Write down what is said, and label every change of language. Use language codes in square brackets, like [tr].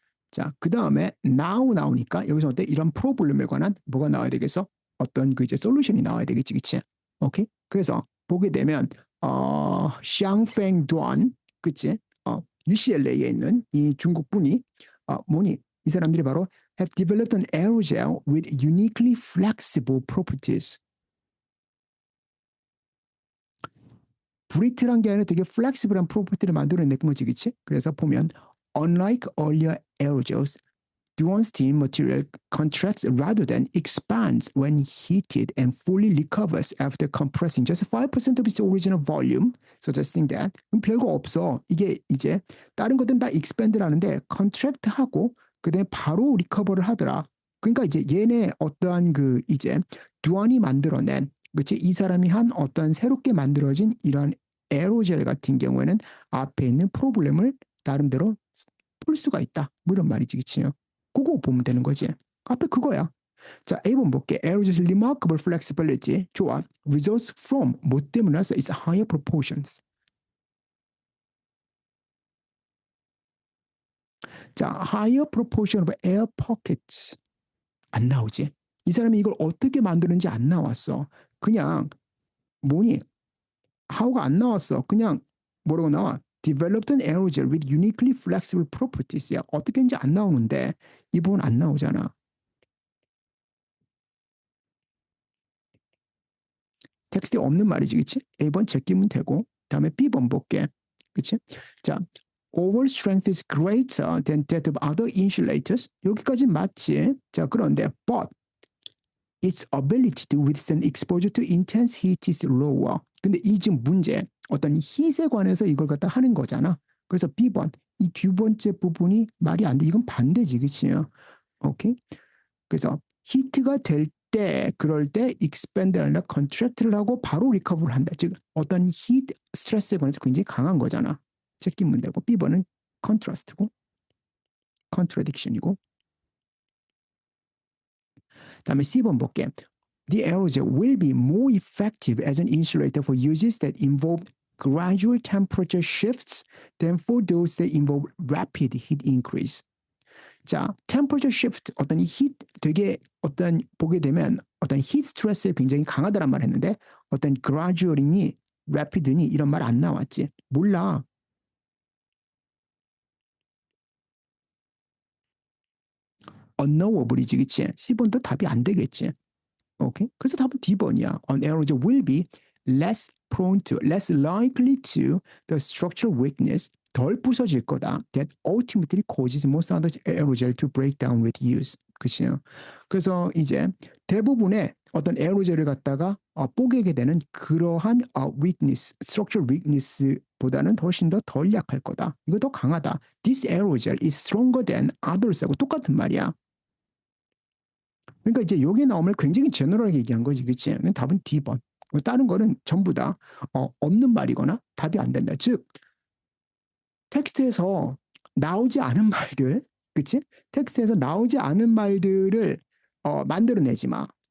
[ko] 자, 그 다음에 now 나오니까 여기서 어때? 이런 프로블럼에 관한 뭐가 나와야 되겠어? 어떤 그 이제 솔루션이 나와야 되겠지, 그치? 오케이? 그래서 보게 되면 샹팽 두안, 그치? UCLA에 있는 이 중국 분이 뭐니? 이 사람들이 바로 [en] have developed an aerogel with uniquely flexible properties. [ko] 브리틀한 게 아니라 되게 플렉시블한 프로퍼티를 만들어낸 거지, 그치? [en] 그래서 보면 unlike earlier aerogels, Dual steam material contracts rather than expands when heated and fully recovers after compressing just 5% of its original volume, suggesting that [ko] 별거 없어. 이게 이제 다른 것들은 다 expand라는데 contract하고 그다음에 바로 recover를 하더라. 그러니까 이제 얘네 어떠한 그 이제 두안이 만들어낸 그치 이 사람이 한 어떤 새롭게 만들어진 이런 에어로젤 같은 경우에는 앞에 있는 프로블렘을 나름대로 풀 수가 있다. 뭐 이런 말이지, 그치요? 그거 보면 되는 거지. 앞에 그거야. 자, A번 볼게. [en] Aerogel's remarkable flexibility. [ko] 좋아. [en] Results from [ko] 뭐 때문에 왔어? [en] It's higher proportions. 자, higher proportion of air pockets. [ko] 안 나오지. 이 사람이 이걸 어떻게 만드는지 안 나왔어. 그냥 뭐니? how가 안 나왔어. 그냥 뭐라고 나와? [en] Developed an aerogel with uniquely flexible properties야. [ko] 어떻게 했는지 안 나오는데 이 부분 안 나오잖아. 텍스트에 없는 말이지, 그치? A번 제끼면 되고, 다음에 B번 볼게. 그치? [en] 자, over strength is greater than that of other insulators. [ko] 여기까지 맞지? 자, 그런데, [en] but its ability to withstand exposure to intense heat is lower. [ko] 근데 이 지금 문제, 어떤 hit에 관해서 이걸 갖다 하는 거잖아. 그래서 B번, 이 두 번째 부분이 말이 안 돼. 이건 반대지, 그치? 오케이? 그래서 히트가 될 때, 그럴 때 expand가 아니라 contract를 하고 바로 리커버를 한다. 즉 어떤 히트 스트레스에 관해서 굉장히 강한 거잖아. 제끼면 되고 B번은 contrast고 contradiction이고 다음에 C번 볼게. [en] The aerogel will be more effective as an insulator for uses that involve gradual temperature shifts than for those that involve rapid heat increase. [ko] 자, temperature shift 어떤 heat 되게 어떤 보게 되면 어떤 heat 스트레스에 굉장히 강하다란 말 했는데 어떤 gradual이니 rapid니 이런 말 안 나왔지. 몰라. unknowable이지, 그치? C번도 답이 안 되겠지. 오케이? 그래서 답은 D번이야. [en] An aerogel will be less prone to, less likely to the structural weakness [ko] 덜 부서질 거다. [en] That ultimately causes most other aerogel to break down with use. [ko] 그치요? 그래서 이제 대부분의 어떤 에어로젤을 갖다가 뽀개게 되는 그러한 weakness, structural weakness보다는 훨씬 더 덜 약할 거다. 이거 더 강하다. [en] This aerogel is stronger than others [ko] 하고 똑같은 말이야. 그러니까 이제 여기에 나오면 굉장히 제너럴하게 얘기한 거지, 그치? 답은 D번. 다른 거는 전부 다 없는 말이거나 답이 안 된다. 즉 텍스트에서 나오지 않은 말들, 그치? 텍스트에서 나오지 않은 말들을 만들어내지 마.